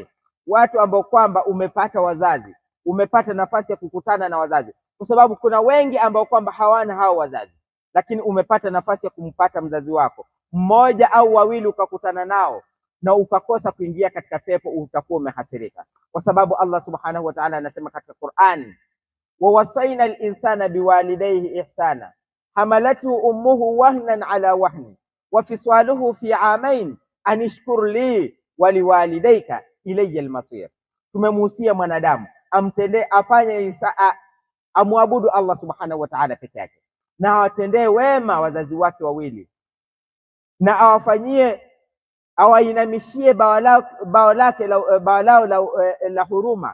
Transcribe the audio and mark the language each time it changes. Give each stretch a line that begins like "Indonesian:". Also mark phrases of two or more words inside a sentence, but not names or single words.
Swahili: Watu ambao kwamba umepata wazazi, umepata nafasi ya kukutana na wazazi, kwa sababu kuna wengi ambao kwamba hawana hao wazazi, lakini umepata nafasi ya kumpata mzazi wako mmoja au wawili ukakutana nao na ukakosa kuingia katika pepo, utakuwa umehasirika, kwa sababu Allah
Arabic: سبحانه وتعالى
Swahili: anasema katika Qur'an,
Arabic: ووصينا الإنسان بوالديه إحسانا حملته أمه وهنا على وهن وفصاله في عامين أن اشكر لي ولوالديك إلي المصير.
Swahili: Tumemuhusia mwanadamu amtendee, afanye amwabudu Allah
Arabic: سبحانه وتعالى
Swahili: peke yake, na awatendee wema wazazi wake wawili, na awafanyie, awainamishie bawa lao la huruma.